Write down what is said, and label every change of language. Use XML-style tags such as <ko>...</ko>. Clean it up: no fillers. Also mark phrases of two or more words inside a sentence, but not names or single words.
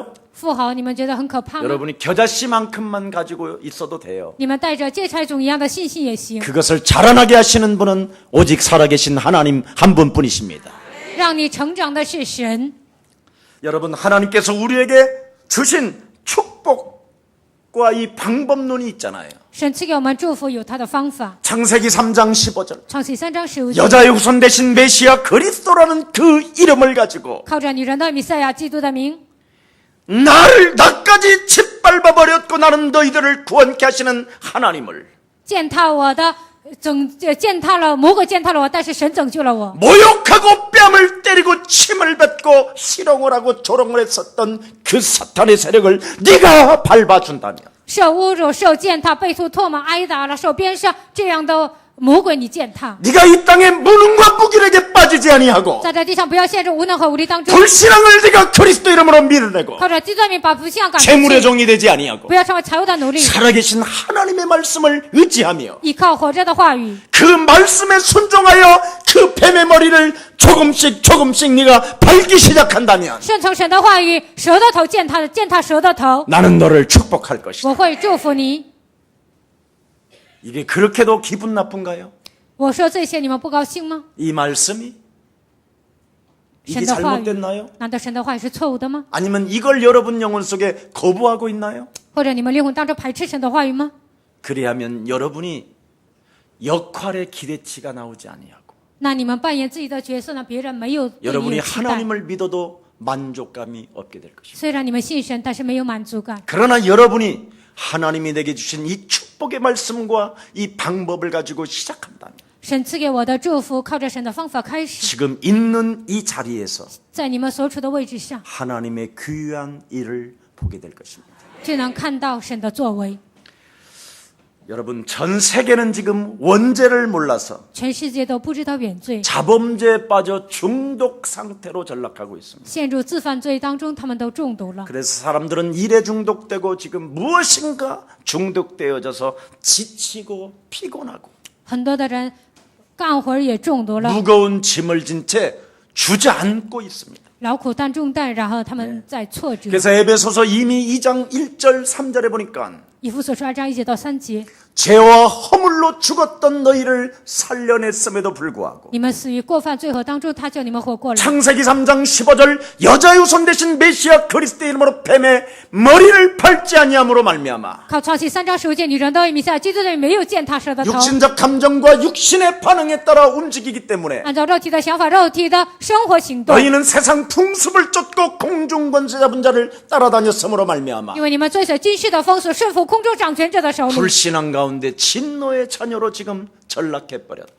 <zh>富豪，你们觉得很可怕吗？</zh> <ko>여러분이 겨자씨만큼만 가지고 있어도 돼요.</ko> <zh>你们带着芥菜种一样的信心也行，</zh> <ko>그것을 자라나게 하시는 분은 오직 살아계신 하나님 한 분뿐이십니다.</ko> <zh>让你成长的是神。</zh> <ko>여러분 하나님께서 우리에게 주신 축복과 이 방법론이 있잖아요.</ko> <zh>神赐给我们祝福有他的方法。</zh> <ko>창세기 3장 15절</ko> <zh>创世3章15节，</zh> <ko>여자의 후손 대신 메시아 그리스도라는 그 이름을 가지고</ko> <zh>靠着女人的弥赛亚基督的名，</zh> <ko>나까지 짓밟아버렸고 나는 너희들을 구원케 하시는 하나님을</ko> <zh>践踏我的践踏了魔鬼，践踏了我，但是神拯救了我。</zh> <ko>모욕하고 뺨을 때리고 침을 뱉고 희롱을 하고 조롱을 했었던 그 사탄의 세력을 네가 밟아준다면</ko> <zh>受侮辱、受践踏、被吐唾沫、挨打了、受鞭伤，这样的魔鬼你践踏，</zh> <ko>네가 이 땅에 무능과 무기력에 빠지지 아니하고</ko> <zh>在这地上不要陷入无能和无力当中，</zh> <ko>불신앙을 네가 그리스도 이름으로 밀어내고</ko> <zh>靠着基督的名把不信仰赶出</zh> <ko>재물의</ko> <zh>去，</zh> <ko>종이 되지 아니하고</ko> <zh>不要成为财务的奴隶，</zh> <ko>살아계신 하나님의 말씀을 의지하며</ko> <zh>依靠活着的话语，</zh> <ko>그 말씀에 순종하여 그 뱀의 머리를 조금씩 네가 밟기 시작한다면</ko> <zh>顺从神的话语，蛇的头践踏蛇的头，</zh> <ko>나는 너를 축복할 것이다.</ko> <zh>我会祝福你。</zh> <ko>이게 그렇게도 기분 나쁜가요?</ko> <zh>我说这些你们不高兴吗？</zh> <ko>이 말씀이? 이게</ko> <zh>神的话语，</zh> <ko>잘못됐나요?</ko> <zh>难道神的话语是错误的吗？</zh> <ko>아니면 이걸 여러분 영혼 속에 거부하고 있나요?</ko> <zh>或者你们灵魂当中排斥神的话语吗？</zh> <ko>그리하면 여러분이 역할의 기대치가 나오지 아니하고</ko> <zh>那你们扮演自己的角色呢？别人没有对你</zh> <ko>여러분이</ko> <zh>有期待。</zh> <ko>하나님을 믿어도 만족감이 없게 될 것입니다.</ko> <zh>虽然你们信神，但是没有满足感。</zh> <ko>그러나 여러분이 하나님이 내게 주신 이 축복의 말씀과 이 방법을 가지고 시작한다면</ko> <zh>神赐给我的祝福，靠着神的方法开始，</zh> <ko>지금 있는 이 자리에서</ko> <zh>在你们所处的位置上，</zh> <ko>하나님의 귀한 일을 보게 될 것입니다.</ko> <zh>就能看到神的作为。</zh> <ko>여러분 전 세계는 지금 원죄를 몰라서</ko> <zh>全世界都不知道原罪，</zh> <ko>자범죄에 빠져 중독 상태로 전락하고 있습니다.</ko> <zh>陷入自犯罪当中，他们都中毒了。</zh> <ko>그래서 사람들은 일에 중독되고 지금 무엇인가 중독되어져서 지치고 피곤하고</ko> <zh>很多的人干活也中毒了，</zh> <ko>무거운 짐을 진 채 주저앉고 있습니다.</ko> <zh>劳苦担重担，然后他们在挫折。</zh> <ko>그래서 에베소서 이미 2장 1절 3절에 보니까</ko> <zh>以弗所书2章1节到3节，</zh> <ko>죄와 허물로 죽었던 너희를 살려냈음에도 불구하고</ko> <zh>你们死于过犯罪恶当中，他叫你们活过来。</zh> <ko>창세기 3장 15절 여자의 후손 대신 메시아 그리스도의 이름으로 뱀의 머리를 밟지 아니함으로 말미암아</ko> <zh>靠创世3章15节，女人都以弥赛亚基督的名没有践踏蛇的头，</zh> <ko>육신적 감정과 육신의 반응에 따라 움직이기 때문에</ko> <zh>按照肉体的想法、肉体的生活行动。</zh> <ko>너희는 세상 풍습을 쫓고 공중 권세 잡은 자를 따라다녔으므로 말미암아</ko> <zh>因为你们追随今世的风俗，顺服空中掌权者的手里，</zh> <ko>불신앙 가운데 진노의 자녀로 지금 전락해버렸다.</ko>